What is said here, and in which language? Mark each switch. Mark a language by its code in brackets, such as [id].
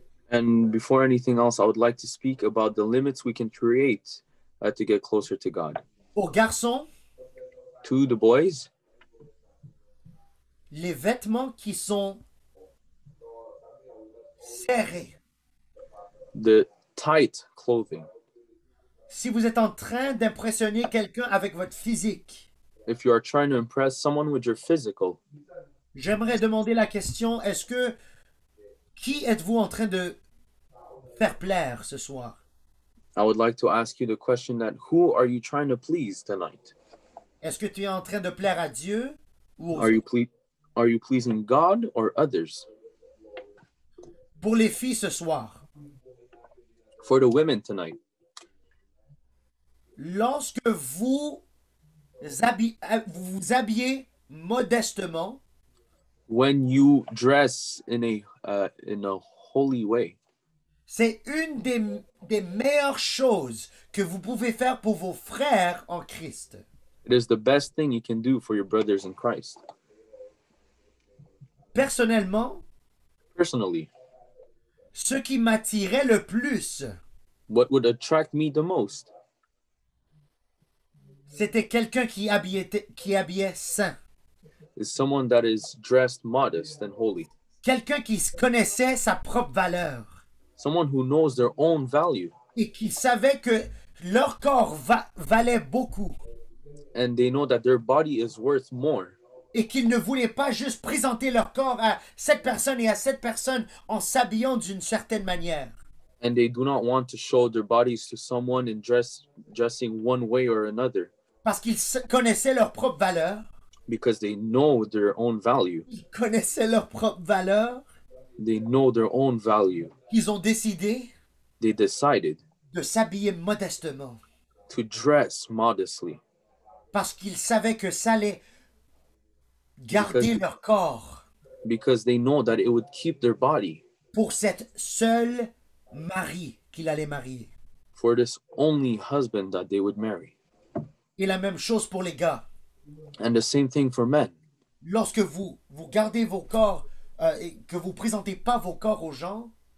[en] And before anything else, I would like to speak about the limits we can create to get closer to God. [fr] Aux garçons, [en] To the boys, [fr] les vêtements qui sont serrés. [en] the tight clothing. [fr] Si vous êtes en train d'impressionner quelqu'un avec votre physique, [en] If you are trying to impress someone with your physical, [fr] j'aimerais demander la question, qui êtes-vous en train de faire plaire ce soir? [en] I would like to ask you the question that who are you trying to please tonight? [fr] Est-ce que tu es en train de plaire à Dieu ou aux [en] Are you pleasing God or others? [fr] Pour les filles ce soir, [en] For the women tonight, [fr] lorsque vous vous habillez modestement, [en] when you dress in a holy way, [fr] c'est une des meilleures choses que vous pouvez faire pour vos frères en Christ. [en] it is the best thing you can do for your brothers in Christ. [fr] Personnellement, [en] Personally, [fr] Ce qui m'attirait le plus, [en] what would attract me the most, [fr] c'était quelqu'un qui habillait saint. [en] is someone that is dressed modest and holy. [fr] Quelqu'un qui connaissait sa propre valeur [en] Someone who knows their own value [fr] et qui savait que leur corps valait beaucoup [en] and they know that their body is worth more. [fr] et qu'ils ne voulaient pas juste présenter leur corps à cette personne et à cette personne en s'habillant d'une certaine manière. [en] And they do not want to show their bodies to someone in dressing one way or another [fr] Parce qu'ils connaissaient leur propre valeur. [en] because they know their own value. [fr] Ils connaissaient leur propre valeur. [en] They know their own value. [fr] Ils ont décidé [en] They decided [fr] de s'habiller modestement [en] to dress modestly [fr] parce qu'ils savaient que ça allait garder leur corps [en] because they know that it would keep their body [fr] pour cette seule mari qu'il allait marier. [en] for this only husband that they would marry. [fr] Et la même chose pour les gars. [en] And the same thing for men. [fr] Lorsque vous gardez vos corps et que vous présentez pas vos corps aux gens,